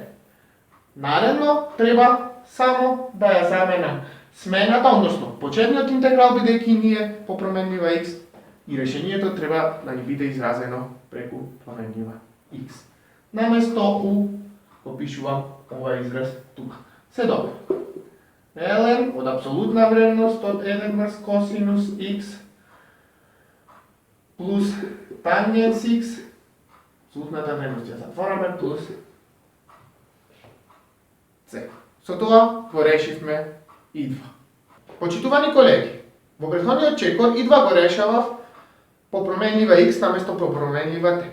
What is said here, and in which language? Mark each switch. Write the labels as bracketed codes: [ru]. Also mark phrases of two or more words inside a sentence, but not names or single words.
[mk] Наредно треба само да ја заменам смената, односно почетниот интеграл бидејќи ни е по променлива x и решението треба да ни биде изразено преку променлива x. Наместо u го пишувам ова израз тука. Се добро. ln od apsolutna vrednost od 1 vrs kosinus x plus tangens x, absolutната vredност ја затвораме, плюс c. Со тоа го решивме и 2. Почитувани колеги, во претходниот чекор и 2 го решавав по променлива x наместо по променлива t.